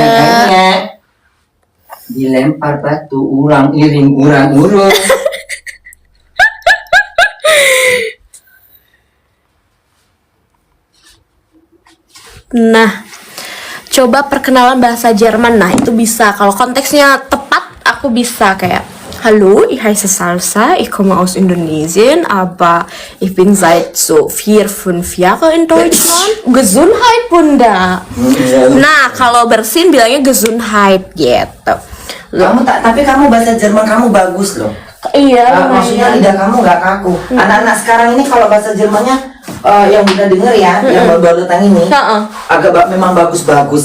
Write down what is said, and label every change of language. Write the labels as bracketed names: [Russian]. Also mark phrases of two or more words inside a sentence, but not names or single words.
[Indonesian] kuyang dilempar batu urang iring urang urung. Nah, coba perkenalan bahasa Jerman. Nah, itu bisa. Kalau konteksnya tepat, aku bisa kayak [German] Hallo, ich heiße Salsa, ich komme aus Indonesien, aber ich bin seit so 4-5 Jahre in Deutschland. Gesundheit, [Indonesian] Bunda. Nah, kalau bersin bilangnya Gesundheit gitu. Tapi kamu bahasa Jerman kamu bagus loh. Iya, Maksudnya lidah kamu nggak kaku. Anak-anak sekarang ini kalau bahasa Jermannya yang Bunda denger ya, yang baru datang ini memang bagus-bagus.